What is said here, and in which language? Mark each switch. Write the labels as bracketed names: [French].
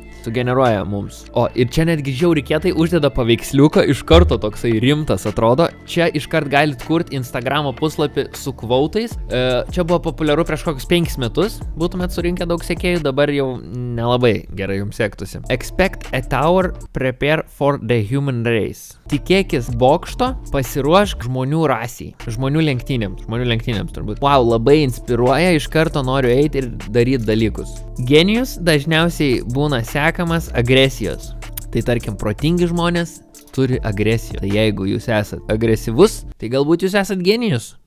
[Lithuanian] Sugeneruoja mums. O, ir čia netgi žiauriai kietai uždeda paveiksliuką, iš karto toksai rimtas atrodo. Čia iškart galit kurti Instagramo puslapį su kvautais. Čia buvo populiaru prieš kokius 5 metus. Būtumėt surinkę daug sekėjų, dabar jau nelabai gerai jums sektųsi. [English] Expect a tower, prepare for the human race. [Lithuanian] Tikėkis bokšto, pasiruošk žmonių rasiai. Žmonių lenktynėms turbūt. Wow, labai inspiruoja, iš karto noriu eiti ir daryti dalykus. Genijus dažniausiai būna sekamas agresijos. Tai tarkim, protingi žmonės turi agresiją. Tai jeigu jūs esat agresyvus, tai galbūt jūs esat genijus.